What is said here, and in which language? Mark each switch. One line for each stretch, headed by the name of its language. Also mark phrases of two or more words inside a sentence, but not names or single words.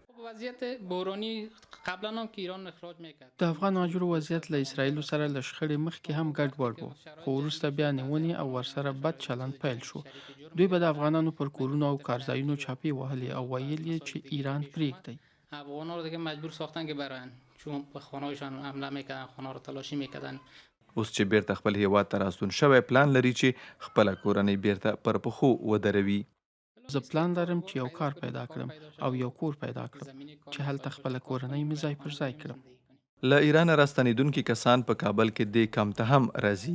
Pashto: د افغان مهاجرو وضعیت له اسرائیلو سره له شخړې مخکې هم ګډوډ و، خو وروسته بیا نیونې او ورسره بد چلند پیل شو. دوی به د افغانانو پر کورونو او کارځایونو چاپې وهلې او ویل یې چې ایران پرېږدئ.
Persian: افغانا رو دیگه مجبور ساختن که برن، چون به خانه‌هایشان حمله میکردن، خانه رو تلاشی میکردن.
Pashto: اوس چې بیرته خپل هیواد ته راستون شوی، پلان لري چې خپله کورنۍ بیرته پر پښو ودروي. زه پلان لرم چې یو کار پیدا کړم او یو کور پیدا کړم چې هلته خپله کورنۍ مې ځای پر ځای کړم. له ایرانه راستنېدونکي کسان په کابل کې دې کمپ ته هم راځي.